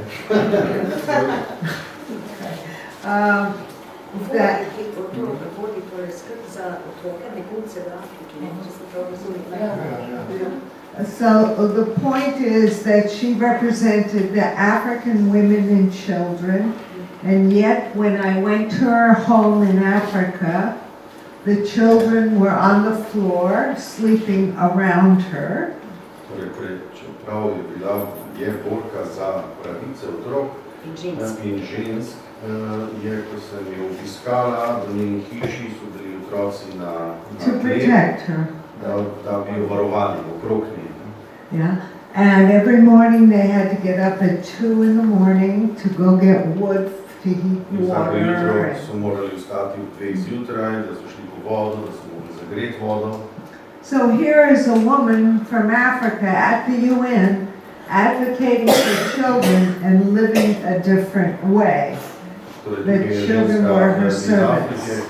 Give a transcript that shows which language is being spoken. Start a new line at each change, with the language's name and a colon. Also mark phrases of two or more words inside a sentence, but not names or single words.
English: That, so the point is that she represented the African women and children, and yet when I went to her home in Africa, the children were on the floor, sleeping around her.
Slovenian: In žensk je, ko sem jo obiskala, v njeni hiši so bili otroci na tleh, da bi jo varovali okrog nje.
English: Yeah, and every morning they had to get up at 2 in the morning to go get wood to heat water.
Slovenian: Vsako jutro so morali vstati ob 2 zjutraj, da so šli po vodo, da so mogli zagreti vodo.
English: So here is a woman from Africa at the UN advocating for children and living a different way. The children were her servants.